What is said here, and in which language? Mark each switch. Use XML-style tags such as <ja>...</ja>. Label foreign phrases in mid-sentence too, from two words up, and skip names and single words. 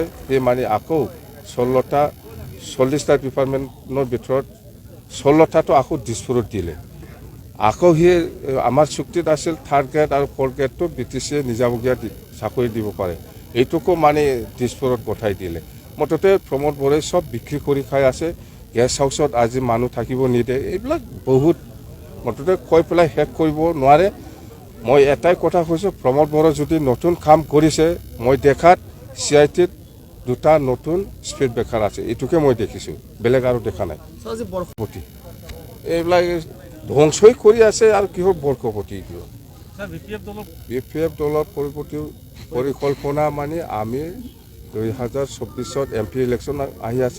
<as>সেই মানে আকৌ 40টা ডিপাৰ্টমেণ্টৰ ভিতৰত 16টাটো আকৌ দিছপুৰত দিলে। আকৌ সেই আমাৰ চুক্তিত আছিল 3rd গ্ৰেড আৰু 4th গ্ৰেডটো বিটিচিয়ে নিজাববীয়া চাকৰি দিব পাৰে এইটোকো মানে দিছপুৰত পঠাই দিলে। মুঠতে प्रमद बर'ই সব বিক্ৰী কৰি খাই আছে। গেষ্ট হাউচত আজি মানুহ থাকিব নিদিয়ে। এইবিলাক বহুত মুঠতে কৈ পেলাই শেষ কৰিব নোৱাৰে। মই এটাই কথা কৈছোঁ प्रमद बर'ই যদি নতুন কাম কৰিছে মই দেখাত CITত দুটা নতুন স্পীড ব্ৰেকাৰ আছে এইটোকে মই দেখিছোঁ বেলেগ আৰু দেখা নাই। এইবিলাক ধ্বংসই কৰি আছে আৰু কিহৰ বৰকপতি বিপিএফ দলৰ পৰিকল্পনা মানে আমি 2024</as> <en>MP election</en> <as>আহি আছে।</as>